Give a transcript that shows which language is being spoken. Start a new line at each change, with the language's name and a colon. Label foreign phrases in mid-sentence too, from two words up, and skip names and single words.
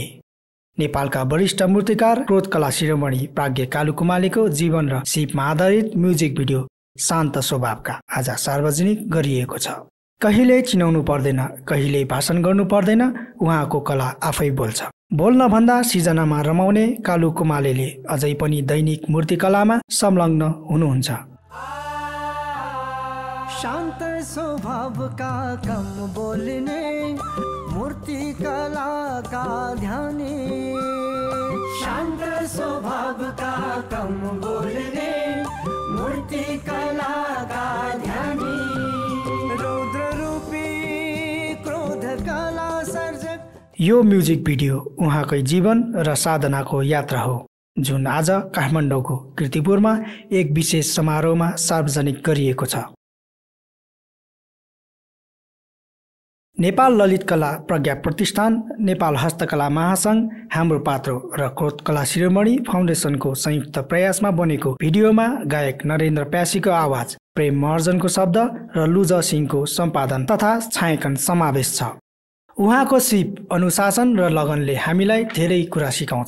Nepali: नेपालका वरिष्ठ मूर्तिकार क्रोध कला शिरोमणि प्राज्ञ कालु कुमालेको जीवन र सिपमा आधारित
English: music video
Nepali: शान्त स्वभावका आज सार्वजनिक गरिएको छ। कहिले चिनाउनु पर्दैन, कहिले भाषण गर्नु पर्दैन, उहाँको कला आफै बोल्छ। बोल्न भन्दा सिर्जनामा रमाउने कालु कुमालेले अझै पनि दैनिक मूर्तिकलामा संलग्न हुनुहुन्छ।
Hindi: शांत स्वभाव का कम बोलने, मूर्ति कला का ध्यानी। शांत स्वभाव का कम बोलने, मूर्ति कला का ध्यानी। रौद्र रूपी क्रोध कला सर्जक।
Nepali: यो
English: music video
Nepali: उहाँकै जीवन र साधनाको यात्रा हो, जुन आज काठमाडौँको कीर्तिपुरमा एक विशेष समारोहमा सार्वजनिक गरिएको छ। नेपाल ललित कला प्रज्ञा प्रतिष्ठान, नेपाल हस्तकला महासंघ, हाम्रो पात्रो र क्रोध कला शिरोमणि फाउन्डेसनको संयुक्त प्रयासमा बनेको भिडियोमा गायक नरेन्द्र प्यासीको आवाज, प्रेम महर्जनको शब्द र लुजा सिंहको सम्पादन तथा छायाङ्कन समावेश छ। उहाँको सिप, अनुशासन र लगनले हामीलाई धेरै कुरा सिकाउँछ।